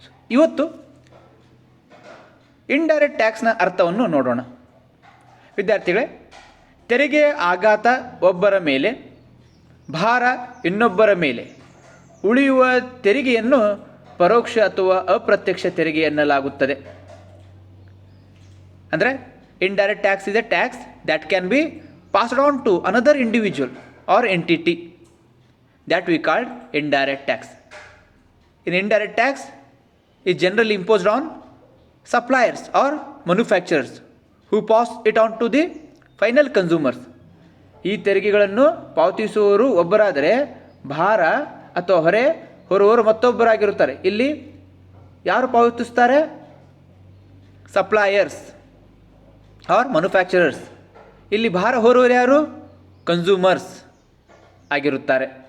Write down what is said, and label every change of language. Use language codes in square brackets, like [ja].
[kn] ಇವತ್ತು ಇಂಡೈರೆಕ್ಟ್ ಟ್ಯಾಕ್ಸ್ನ ಅರ್ಥವನ್ನು ನೋಡೋಣ. ವಿದ್ಯಾರ್ಥಿಗಳೇ, ತೆರಿಗೆಯ ಆಘಾತ ಒಬ್ಬರ ಮೇಲೆ, ಭಾರ ಇನ್ನೊಬ್ಬರ ಮೇಲೆ. ಉಳಿಯುವ ತೆರಿಗೆಯನ್ನು ಪರೋಕ್ಷ ಅಥವಾ ಅಪ್ರತ್ಯಕ್ಷ ತೆರಿಗೆ ಎನ್ನಲಾಗುತ್ತದೆ. ಅಂದರೆ [en] indirect tax is a tax that can be passed on to another individual or entity that we call indirect tax. In indirect tax is generally imposed on suppliers or manufacturers who pass it on to the final consumers. [kn] ಈ ತೆರಿಗೆಗಳನ್ನು ಪಾವತಿಸುವವರು ಒಬ್ಬರಾದರೆ ಭಾರ ಅಥವಾ ಹೊರೆ ಹೊರುವವರು ಮತ್ತೊಬ್ಬರಾಗಿರುತ್ತಾರೆ. ಇಲ್ಲಿ ಯಾರು ಪಾವತಿಸ್ತಾರೆ? [en] Suppliers or manufacturers. [kn] ಇಲ್ಲಿ ಭಾರ ಹೊರುವವರು ಯಾರು? ಕನ್ಸ್ಯೂಮರ್ಸ್ ಆಗಿರುತ್ತಾರೆ.